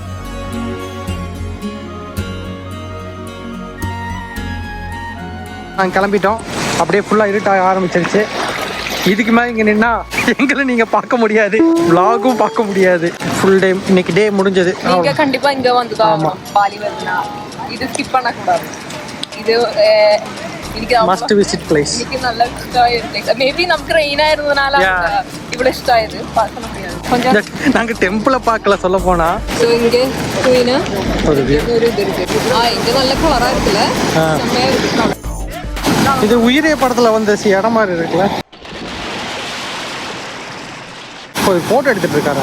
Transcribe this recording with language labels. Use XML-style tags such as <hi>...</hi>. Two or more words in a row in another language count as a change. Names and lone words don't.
<ta>நாங்கள் கிளம்பிட்டோம். அப்படியே ஃபுல்லாக இருட்டாக ஆரம்பிச்சிருச்சு. இதுக்கு மேலே இங்கே நின்னா எங்களை நீங்கள் பார்க்க முடியாது, vlog-ம் பார்க்க முடியாது.</ta> <en>full day</en> <ta>இன்னைக்கு டே முடிஞ்சது. நீங்கள் கண்டிப்பாக இங்கே வந்து தான் பாலி வருதுன்னா இது ஸ்கிப் பண்ணக்கூடாது.</ta> <ml>இது എനിക്ക്</ml> <en>Must visit place.</en> <ml>എനിക്ക് നല്ല ഇഷ്ടമായിരുന്നു. മേബി നമുക്ക് റെയിൻ ആയിരുന്നതിനാല ഇവിടെ ഇഷ്ടമായത്.</ml> <ta>பார்க்க முடியாது. கொஞ்சம் நாங்க டெம்பிளை பார்க்கல சொல்ல போனா. சோ இங்க கோயினா ஒரு இது இருக்கு. இங்க நல்ல கலரா இருக்குல. செம்மையா இருக்கு. இது உயிரே படத்துல வந்து இடம் மாதிரி இருக்குல்ல. போட்டோ எடுத்துட்டு இருக்காரா?</ta>